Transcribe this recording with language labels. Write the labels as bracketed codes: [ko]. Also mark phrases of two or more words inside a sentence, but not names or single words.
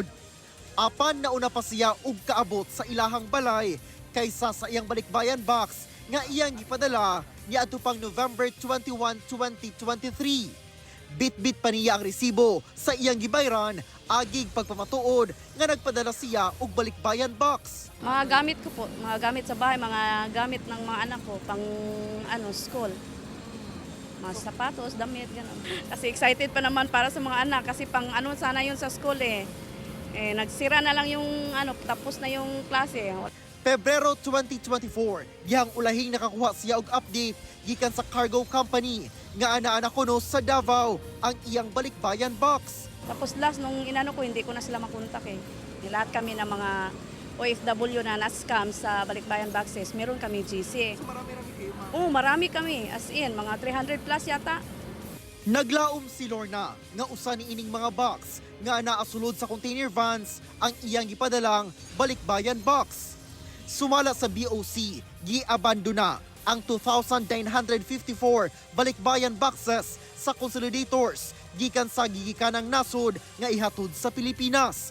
[ceb] Apan nauna pa siya og kaabot sa ilahang balay kaysa sa iyang balikbayan box nga iyang gipadala niadto pang November 21, 2023. Bit-bit pa niya ang resibo sa iyang gibayran agig pagpamatuod nga nagpadala siya og balikbayan box. [tl] Mga gamit ko po, mga gamit sa bahay, mga gamit ng mga anak ko pang school. Mga sapatos, damit, gano'n. Kasi excited pa naman para sa mga anak kasi pang sana yun sa school eh. Nagsira na lang yung tapos na yung klase. [ceb] Pebrero 2024, dihang ulahing nakakuha siya og update gikan sa cargo company nga ana-ana kuno sa Davao ang iyang balikbayan box. [tl] Tapos last nung inano ko, hindi ko na sila makontak eh. Lahat kami ng mga OFW na na-scam sa balikbayan boxes, meron kami GC. So marami-rami kayo, ma'am? Oo, marami kami. [en] As in, [tl] mga 300 plus yata. [ceb] Naglaom si Lorna nga usa ni ining mga box nga naasulod sa container vans ang iyang gipadalang balikbayan box. Sumala sa BOC, gi-abandona ang 2,954 balikbayan boxes sa consolidators gikan sa gigikanang nasod nga ihatod sa Pilipinas.